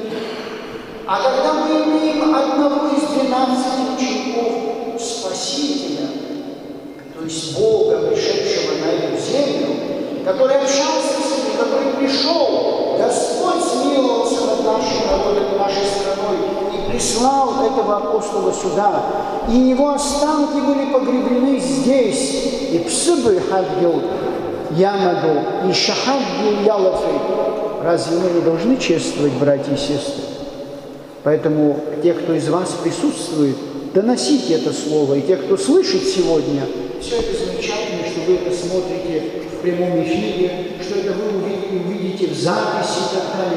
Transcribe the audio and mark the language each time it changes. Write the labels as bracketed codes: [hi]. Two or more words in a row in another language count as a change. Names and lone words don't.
[ru] А когда мы имеем одного из 12 учеников Спасителя, то есть Бога, пришедшего на эту землю, который общался с ними, который пришел, Господь смиловался над нашим народом и нашей страной и прислал этого апостола сюда. И его останки были погребены здесь. И псыбы хадгил ямаду, и шахадгил ялафы. Разве мы не должны чествовать, братья и сестры? Поэтому те, кто из вас присутствует, доносите это слово. И те, кто слышит сегодня, все это замечательно, что вы это смотрите в прямом эфире, что это вы увидите в записи и так далее.